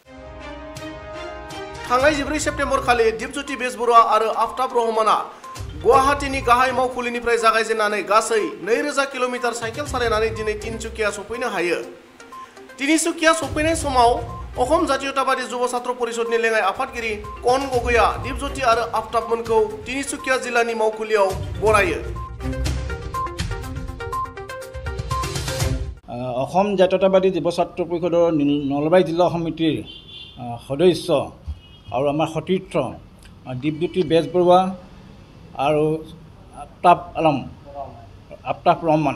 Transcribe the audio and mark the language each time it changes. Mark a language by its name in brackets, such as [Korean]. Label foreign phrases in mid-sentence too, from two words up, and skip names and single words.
[Bodo] थांनाय 14 सेप्तेम्बर खालि दीपज्योति बेजबरुवा आरो आफ्ताब रहमाना गुवाहाटीनि गाहाय मावखुलिनिफ्राय जागायजेननानै गासै 2000 किल'मिटार साइकेल सालायनानै दिनै तिनसुकिया सफैनो हायो। तिनसुकिया सफैनाय समाव अहम जातीयतावादी युवा छात्र परिषदनि लेङाइ आफादगिरि कन गगैया दीपज्योति आरो आफ्ताबमोनखौ तिनसुकिया जिल्लानि मावखुलियाव बरायो। [Assamese] অসম জাতীয়তাবাদী যুৱ ছাত্ৰ পৰিষদৰ নলবাৰী জিলা সমিতিৰ সদস্য আৰু আমাৰ সতীৰ্থ দীপজ্যোতি বেজবৰুৱা আৰু আফতাব ৰহমান